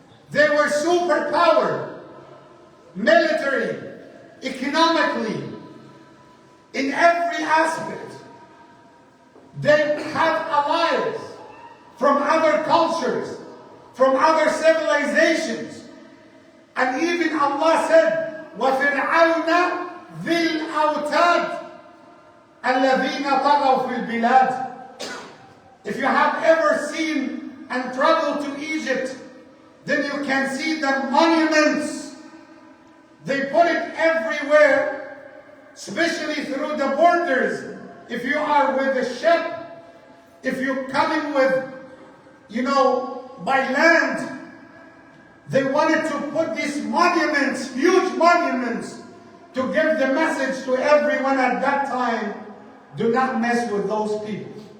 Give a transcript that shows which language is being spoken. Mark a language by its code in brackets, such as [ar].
[en] They were superpower, military, economically, in every aspect. They had allies from other cultures, from other civilizations. And even Allah said, [ar] وَفِرْعَوْنَ ذِي الْأَوْتَادِ الَّذِينَ طَغَوْا فِي الْبِلَادِ. [en] If you have ever seen and traveled to Egypt, then you can see the monuments. They put it everywhere, especially through the borders. If you are with a ship, if you're coming with, by land, they wanted to put these monuments, huge monuments, to give the message to everyone at that time, do not mess with those people.